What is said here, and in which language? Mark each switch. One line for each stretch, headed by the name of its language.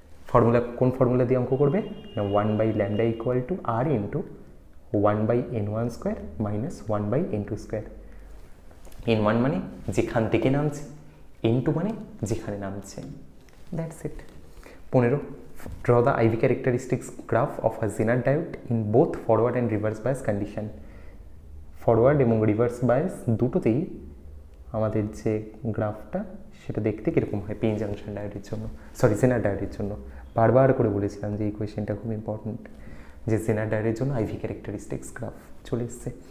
Bangla: Formula কোন formula দিয়ে অঙ্ক করবে না 1/λ = r × 1/n1² - 1/n2²। n1 মানে যেখান থেকে নামছে, n2 মানে যেখানে নামছে,
English: That's it.
Bangla: 15
English: Draw the IV characteristics graph of a Zener diode in both forward and reverse bias condition.
Bangla: Forward এবং রিভার্স বায়াস দুটোতেই আমাদের যে গ্রাফটা সেটা দেখতে কীরকম হয় পিএন জাংশন ডায়োডের জন্য, জেনার ডায়োডের জন্য। বারবার করে বলেছিলাম যে এই কোয়েশ্চেনটা খুব ইম্পর্টেন্ট, যে জেনার ডায়োডের জন্য আইভি ক্যারেক্টারিস্টিক্স গ্রাফ চলে এসছে।